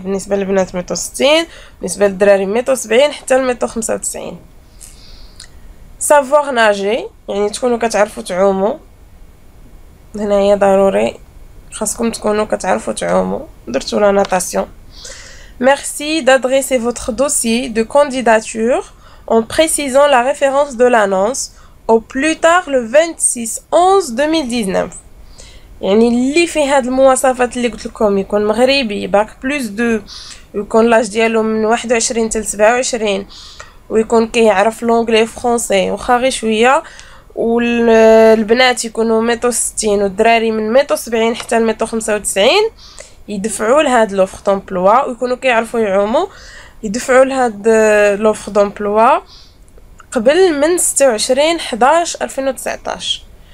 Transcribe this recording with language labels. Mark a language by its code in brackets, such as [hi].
[ar] بالنسبه للبنات 160، بالنسبه للدراري 170 حتى ل 195. سافوار ناجي يعني تكونوا كتعرفوا تعوموا، هنايا ضروري خاصكم تكونوا كتعرفوا تعوموا، درتوا لا ناتاسيون. [fr] Merci d'adresser votre dossier de candidature en précisant la référence de l'annonce au plus tard le 26/11/2019. [ar] يعني اللي في هاد المواصفات اللي قلت لكم يكون مغربي باك بلس 2 ويكون لاج ديالو من 21 حتى 27 ويكون كيعرف لونغلي فرونسي واخا غير شويه، والبنات يكونوا 160 والدراري من 170 حتى ل 195 يدفعوا لهاد لوفر دومبلوا، ويكونوا كيعرفوا يعوموا يدفعوا لهاد لوفر دومبلوا قبل من 26/11/2019.